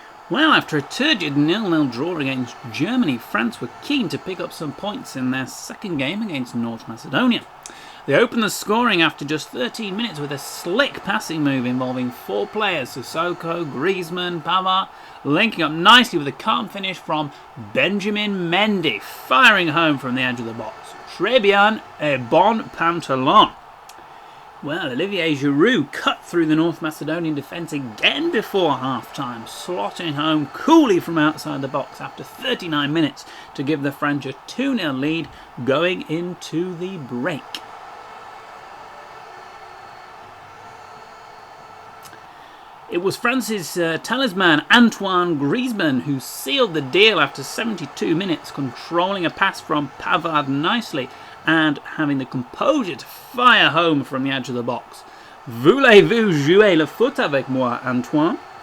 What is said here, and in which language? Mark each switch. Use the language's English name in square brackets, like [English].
[English] Well, after a turgid 0-0 draw against Germany, France were keen to pick up some points in their second game against North Macedonia. They opened the scoring after just 13 minutes with a slick passing move involving 4 players, Sissoko, Griezmann, Pavard, linking up nicely with a calm finish from Benjamin Mendy, firing home from the edge of the box. [French] Très bien et bon pantalon. [English] Well, Olivier Giroud cut through the North Macedonian defence again before half-time, slotting home coolly from outside the box after 39 minutes to give the French a 2-0 lead going into the break. It was France's talisman Antoine Griezmann who sealed the deal after 72 minutes, controlling a pass from Pavard nicely and having the composure to fire home from the edge of the box. [French] Voulez-vous jouer le foot avec moi, Antoine?